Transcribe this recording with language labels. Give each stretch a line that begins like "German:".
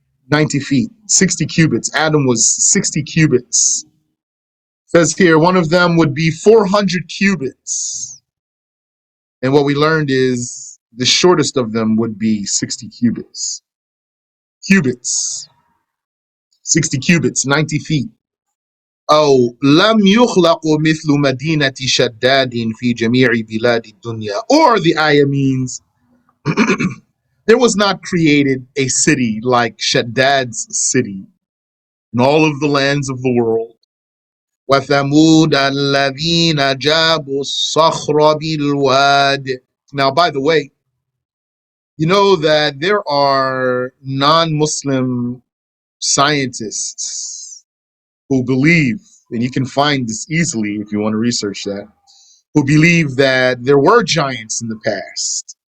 English: 90 feet, 60 cubits. Adam was 60 cubits. Says here, one of them would be 400 cubits. And what we learned is the shortest of them would be 60 cubits. Cubits. 60 cubits, 90 feet.
Arabic: أو لم يخلق مثل مدينة شداد في جميع بلاد الدنيا.
English: Or the ayah means there was not created a city like Shaddad's city in all of the lands of the world.
Arabic: وثمود الذين جابوا الصخر بالواد.
English: Now, by the way, you know that there are non-Muslim scientists who believe, and you can find this easily if you want to research that, who believe that there were giants in the past.